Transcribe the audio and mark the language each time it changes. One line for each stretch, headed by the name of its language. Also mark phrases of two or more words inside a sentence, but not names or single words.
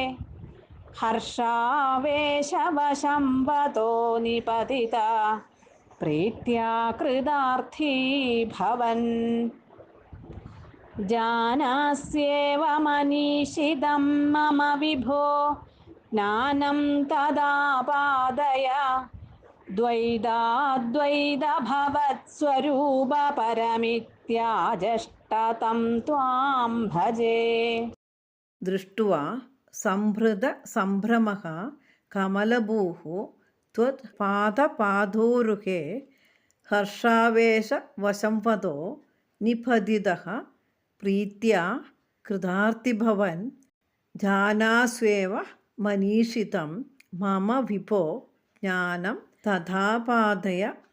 Sanskrit: ഹർഷാവേശവശം വതോ നിപതിത പ്രീത്യാ കൃതാർത്ഥീ ഭവൻ ജാനാസ്യേവ മനീഷിതം മമ വിഭോ ജ്ഞാനം തദാപാദയ द्वैताद्वैतभवत्स्वरूपपरमित्याजष्टतं त्वां भजे. दृष्ट्वा सम्भृतसम्भ्रमः कमलभूः त्वत्पादपादोरुहे हर्षावेशवशंवदो निपतितः प्रीत्या कृतार्तिभवन् जानास्वेव मनीषितं मम विभो ज्ञानं तथा पादय